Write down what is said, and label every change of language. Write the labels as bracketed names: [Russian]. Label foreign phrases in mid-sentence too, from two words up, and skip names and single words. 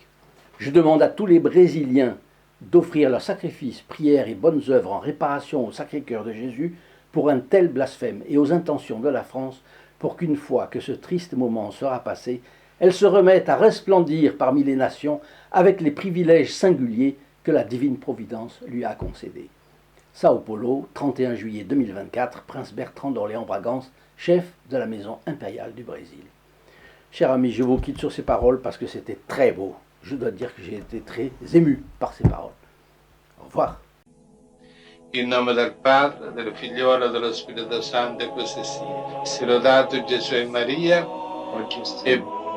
[French] Je demande à tous les Brésiliens d'offrir leurs sacrifices, prières et bonnes œuvres en réparation au Sacré-Cœur de Jésus pour un tel blasphème et aux intentions de la France pour qu'une fois que ce triste moment sera passé, elle se remette à resplendir parmi les nations avec les privilèges singuliers que la divine providence lui a concédés. Sao Paulo, 31 juillet 2024, Prince Bertrand d'Orléans-Bragance, chef de la maison impériale du Brésil. Chers amis, je vous quitte sur ces paroles parce que c'était très beau. Je dois dire que j'ai été très ému par ces paroles. Au revoir. [Italian] In nome del Padre, del Figliolo e dello Spirito Santo, e così sia. Sia lodato Gesù e Maria, e